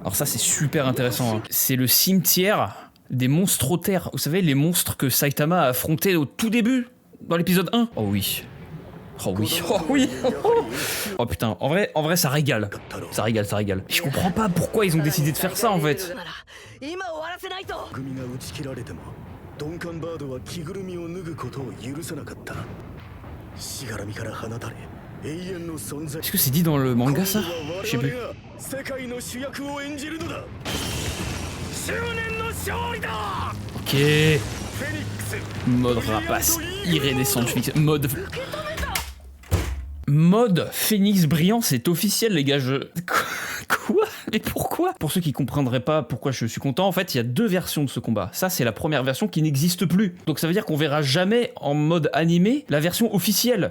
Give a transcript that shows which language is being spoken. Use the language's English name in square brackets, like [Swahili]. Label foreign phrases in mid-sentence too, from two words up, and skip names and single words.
[French] Alors ça c'est super intéressant, hein. C'est le cimetière des monstrothères. Vous savez, les monstres que Saitama a affrontés au tout début, dans l'épisode 1. Oh oui. Oh oui, oh oui. Oh putain, en vrai ça régale. Ça régale, ça régale. Je comprends pas pourquoi ils ont décidé de faire ça en fait. [Japanese] 組が打ち切られてもドンカンバードは着ぐるみを脱ぐことを許さなかった。しがらみから放たれ永遠の存在。 [French] Est-ce que c'est dit dans le manga ça? Je sais plus. [Japanese] 世界の主役を演じるのだ。執念の勝利だ。 Ok. フェニックス。 [French] Mode rapace, iridescente, mode Phénix brillant, c'est officiel les gars, Quoi? Mais pourquoi? Pour ceux qui comprendraient pas pourquoi je suis content, en fait, il y a deux versions de ce combat. Ça, c'est la première version qui n'existe plus. Donc ça veut dire qu'on verra jamais en mode animé la version officielle.